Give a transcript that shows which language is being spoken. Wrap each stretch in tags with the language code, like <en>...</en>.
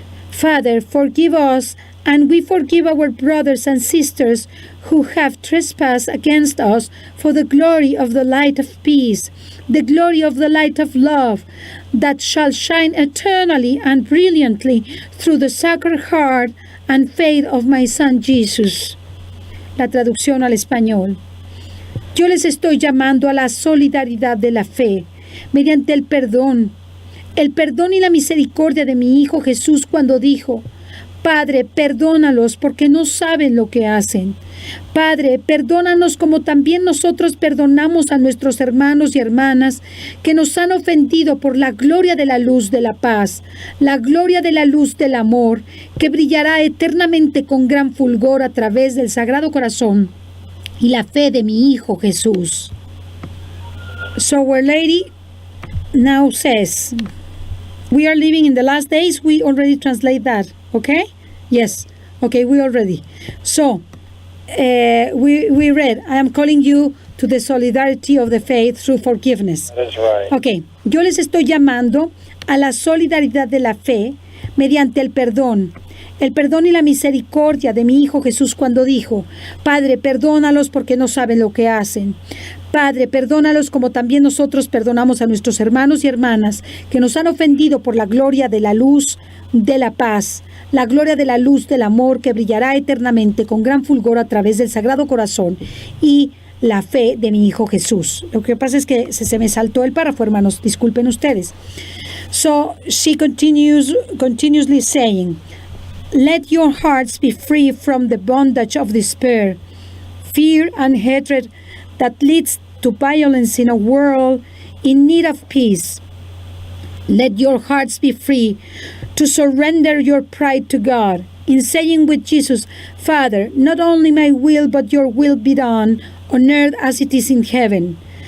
<en>Father, forgive us, and we forgive our brothers and sisters who have trespassed against us, for the glory of the light of peace, the glory of the light of love, that shall shine eternally and brilliantly through the Sacred Heart and faith of my Son Jesus.</en> <es>La traducción al español. Yo les estoy llamando a la solidaridad de la fe, mediante el perdón y la misericordia de mi Hijo Jesús cuando dijo, Padre, perdónalos porque no saben lo que hacen. Padre, perdónanos como también nosotros perdonamos a nuestros hermanos y hermanas que nos han ofendido, por la gloria de la luz de la paz, la gloria de la luz del amor, que brillará eternamente con gran fulgor a través del Sagrado Corazón y la fe de mi Hijo Jesús.</es> <en>So Our Lady now says, we are living in the last days. We already translate that, okay? Yes, okay, we already. So, we read, I am calling you to the solidarity of the faith through forgiveness. That's right.</en> <es>Okay, yo les estoy llamando a la solidaridad de la fe mediante el perdón y la misericordia de mi Hijo Jesús cuando dijo, Padre, perdónalos porque no saben lo que hacen. Padre, perdónalos como también nosotros perdonamos a nuestros hermanos y hermanas que nos han ofendido, por la gloria de la luz de la paz, la gloria de la luz del amor que brillará eternamente con gran fulgor a través del Sagrado Corazón y la fe de mi Hijo Jesús. Lo que pasa es que se me saltó el párrafo, hermanos, disculpen ustedes.</es> <en>So she continuously saying, let your hearts be free from the bondage of despair, fear and hatred that leads to violence in a world in need of peace. Let your hearts be free to surrender your pride to God, in saying with Jesus, Father, not only my will but your will be done on earth as it is in heaven.</en>